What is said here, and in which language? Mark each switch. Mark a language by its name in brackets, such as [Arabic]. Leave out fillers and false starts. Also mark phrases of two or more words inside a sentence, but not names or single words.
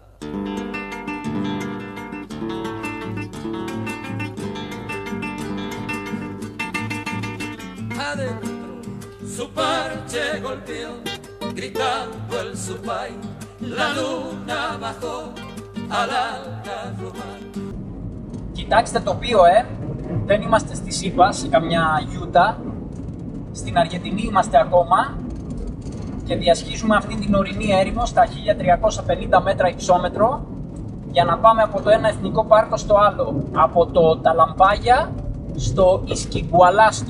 [Spanish] Adentro su parche golpeó, gritando el supay, la luna bajó al algarroba. [Greek] Κοιτάξτε το τοπίο, δεν είμαστε στη ΣΥΠΑ, σε καμιά Γιούτα. Στην Αργεντινή είμαστε ακόμα και διασχίζουμε αυτή την ορεινή έρημο στα 1350 μέτρα υψόμετρο για να πάμε από το ένα εθνικό πάρκο στο άλλο, από το Ταλαμπάγια στο Ισκιγκουαλάστο.